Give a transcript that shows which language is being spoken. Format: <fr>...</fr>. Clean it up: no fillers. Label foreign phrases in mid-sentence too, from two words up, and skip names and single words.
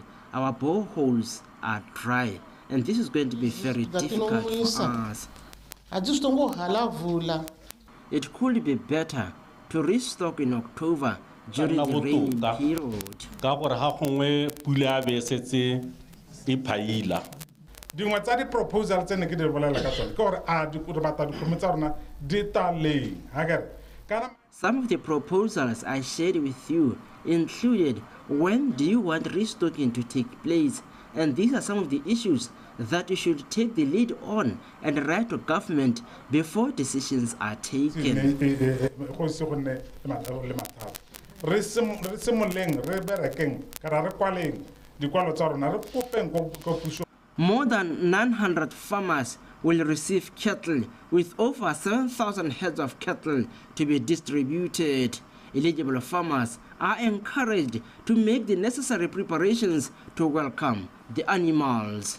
<en>Our boreholes are dry, and this is going to be very difficult for us. It could be better to restock in October during the rainy period.</en> <tn>Dingwe tsa di-proposal tse ne ke di bolela ka tsone ke gore a re batla dikgomo tsa rona di taleng hakere.</tn> <en>Some of the proposals I shared with you included when do you want restocking to take place, and these are some of the issues that you should take the lead on and write to government before decisions are taken.</en> <tn>Re simoleng re berekeng kara re kwaleng dikwalo tsa rona re kopeng ko puso.</tn> <en>More than 900 farmers will receive cattle, with over 7,000 heads of cattle to be distributed. Eligible farmers are encouraged to make the necessary preparations to welcome the animals.</en>